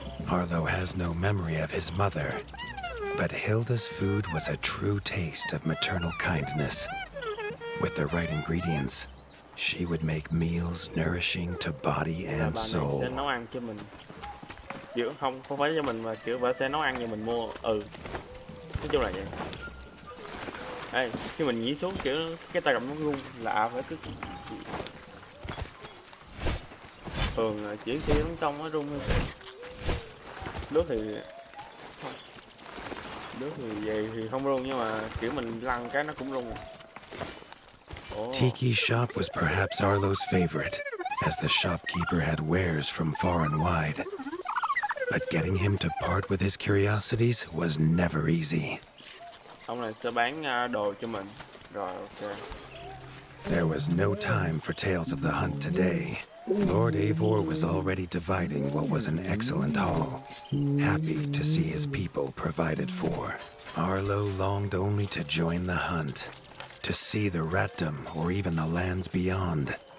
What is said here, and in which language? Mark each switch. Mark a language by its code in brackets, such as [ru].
[en] Arlo has no memory of his mother, but Hilda's food was a true taste of maternal kindness. With the right ingredients, she would make meals nourishing to body and soul. [vi] Sẽ nấu ăn cho mình. Kiểu không phải cho mình mà kiểu bà sẽ nấu ăn cho mình mua. Nói chung là vậy. Ê, khi mình nhảy xuống kiểu cái tay cầm nó rung là phải cứ thường chỉ khi nó trong nó rung thôi. Nước thì không. Nước thì về thì không rung nhưng mà kiểu mình lăn cái nó cũng rung. [en] Tiki's shop was perhaps Arlo's favorite, as the shopkeeper had wares from far and wide. But getting him to part with his curiosities was never easy. [vi] Ông này sẽ bán đồ cho mình. Rồi, ok. [en] There was no time for tales of the hunt today. Lord Eivor was already dividing what was an excellent haul, happy to see his people provided for. Arlo longed only to join the hunt, to see the ratdom or even the lands beyond.